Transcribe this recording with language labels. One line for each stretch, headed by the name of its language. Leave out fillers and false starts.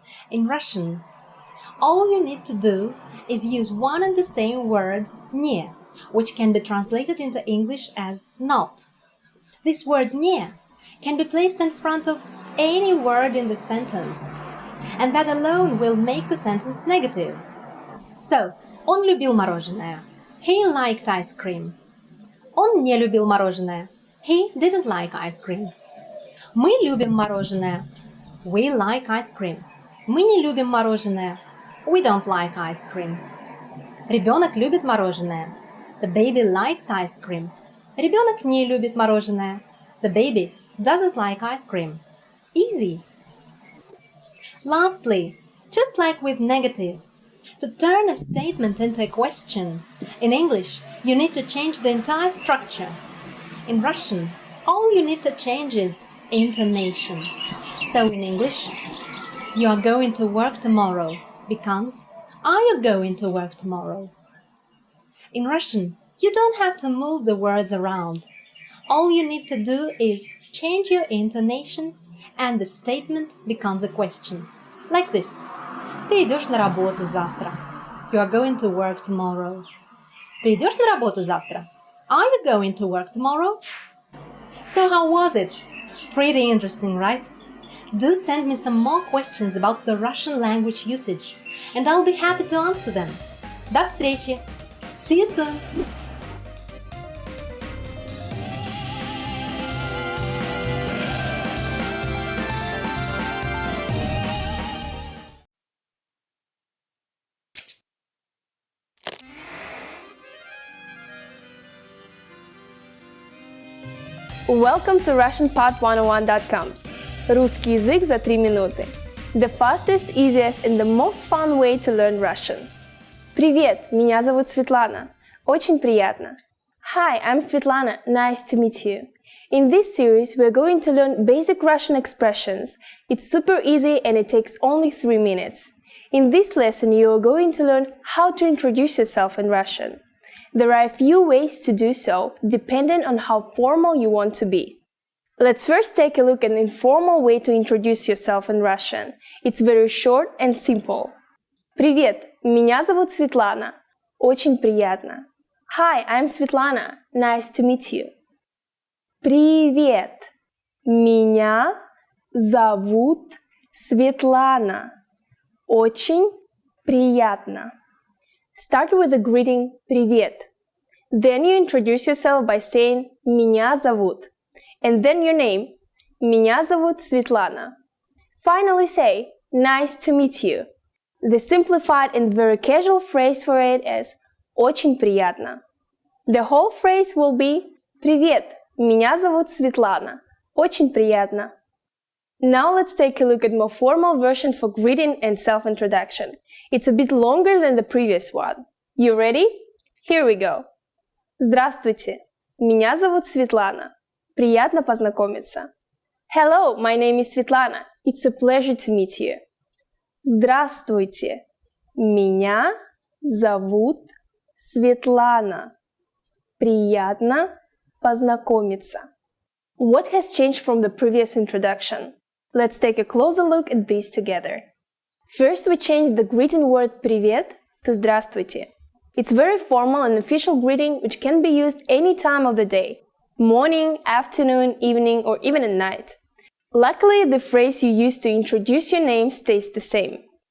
English: In Russian, all you need to do is use one and the same word «не», which can be translated into English as not. This word «не» can be placed in front of any word in the sentence, and that alone will make the sentence negative.
Russian: So, он любил мороженое.
English: He liked ice cream.
Russian: Он не любил мороженое.
English: He didn't like ice cream.
Russian: Мы любим мороженое.
English: We like ice cream.
Russian: Мы не любим мороженое.
English: We don't like ice cream.
Russian: Ребенок любит мороженое.
English: The baby likes ice cream.
Russian: Ребенок не любит мороженое.
English: The baby doesn't like ice cream. Easy. Lastly, just like with negatives, to turn a statement into a question, in English, you need to change the entire structure. In Russian, all you need to change is intonation. So in English, you are going to work tomorrow becomes are you going to work tomorrow? In Russian, you don't have to move the words around. All you need to do is change your intonation and the statement becomes a question. Like this.
Russian: Ты идешь на работу завтра.
English: You are going to work tomorrow.
Russian: Ты идешь на работу завтра?
English: Are you going to work tomorrow? So how was it? Pretty interesting, right? Do send me some more questions about the Russian language usage, and I'll be happy to answer them.
Russian: До встречи!
English: See you soon! Welcome to RussianPod101.com's
Russian: Русский язык за 3 минуты.
English: The fastest, easiest and the most fun way to learn Russian.
Russian: Привет, меня зовут Светлана. Очень приятно.
English: Hi, I'm Svetlana. Nice to meet you. In this series, we're going to learn basic Russian expressions. It's super easy and it takes only 3 minutes. In this lesson, you are going to learn how to introduce yourself in Russian. There are a few ways to do so, depending on how formal you want to be. Let's first take a look at an informal way to introduce yourself in Russian. It's very short and simple.
Russian: Привет, меня зовут Светлана. Очень приятно.
English: Hi, I'm Svetlana. Nice to meet you.
Russian: Привет, меня зовут Светлана. Очень приятно.
English: Start with the greeting «Привет». Then you introduce yourself by saying
Russian: «Меня зовут».
English: And then your name.
Russian: Меня зовут Светлана.
English: Finally say «Nice to meet you». The simplified and very casual phrase for it is
Russian: «Очень приятно».
English: The whole phrase will be
Russian: «Привет, меня зовут Светлана. Очень приятно».
English: Now let's take a look at more formal version for greeting and self-introduction. It's a bit longer than the previous one. You ready? Here we go.
Russian: Здравствуйте, меня зовут Светлана. Приятно познакомиться.
English: Hello, my name is Svetlana. It's a pleasure to meet you.
Russian: Здравствуйте, меня зовут Светлана. Приятно познакомиться.
English: What has changed from the previous introduction? Let's take a closer look at these together. First, we changed the greeting word «привет» to «здравствуйте». It's very formal and official greeting which can be used any time of the day. Morning, afternoon, evening, or even at night. Luckily, the phrase you use to introduce your name stays the same.